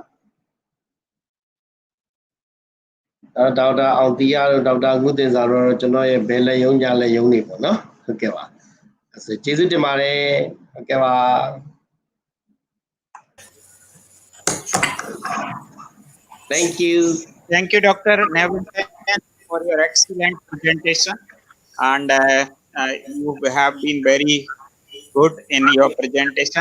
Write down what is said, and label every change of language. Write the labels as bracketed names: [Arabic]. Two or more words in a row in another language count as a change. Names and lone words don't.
[Burmese] ဒေါက်တာအောင်တီယာတို့ဒေါက်တာငုတင်စာတို့ကျွန်တော်ရဲ့ဘယ်လက်ယုံကြလက်ယုံနေပေါ့နော်ဟုတ်ကဲ့ပါကျေးဇူးတင်ပါတယ်ဟုတ်ကဲ့ပါ [English] Thank you. Thank you, Dr. Nevin, for your excellent presentation. And you have been very good in your presentation.